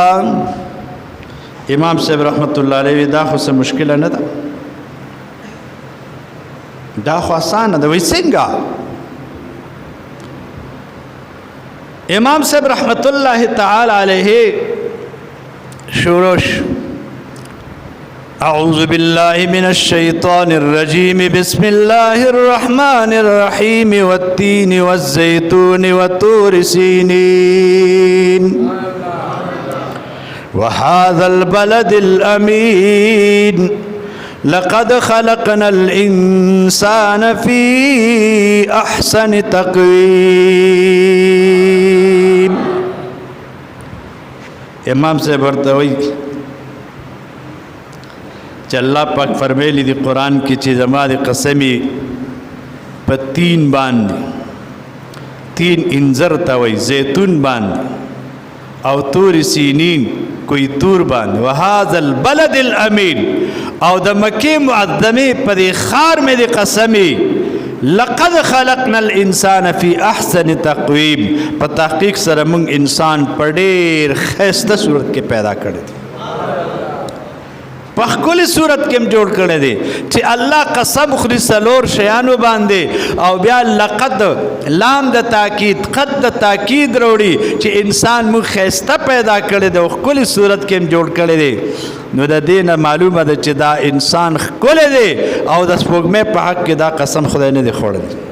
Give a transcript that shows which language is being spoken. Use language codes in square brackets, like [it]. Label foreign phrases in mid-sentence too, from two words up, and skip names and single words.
[ps] امام صاحب رحمت الله علیه دا خو څه مشکله نه ده دا خو اسانه ده وی څنګه امام صاحب [ar] رحمت الله تعالی علیه شروع اعوذ بالله من الشیطان الرجیم بسم الله الرحمن الرحیم والتین والزیتون وطور سینین وهذا البلد الأمين لقد خلقنا الإنسان في أحسن تقويم [ps] امام صاحب ورته وایي چې الله پاک فرمایلی دی قرآن کې چې زما د قسمې په تین باندې تین انځر ته وایي زیتون باندې او تور سینین کوئی تور باندې [ar] وهذا البلد الامین [ps] او د مکې معظمې په دې ښار مې د قسمې [ar] لقد خلقنا الانسان فی احسن تقویم [ps] په تحقیق سره موږ انسان په ډېر ښایسته صورت کې پیدا کړی دی په ښکلې صورت کې هم جوړ کړی دی چې الله قسم خوري څلور شیانو باندې او بیا لقد لام د تاکید قد د تاکید راوړي چې انسان موږ ښایسته پیدا کړی دی او ښکلې صورت کې هم جوړ کړی دی نو د دې نه معلومه ده چې دا انسان ښکلی دی او د سپوږمۍ په حق کې دا قسم خدای نه دی خوړلی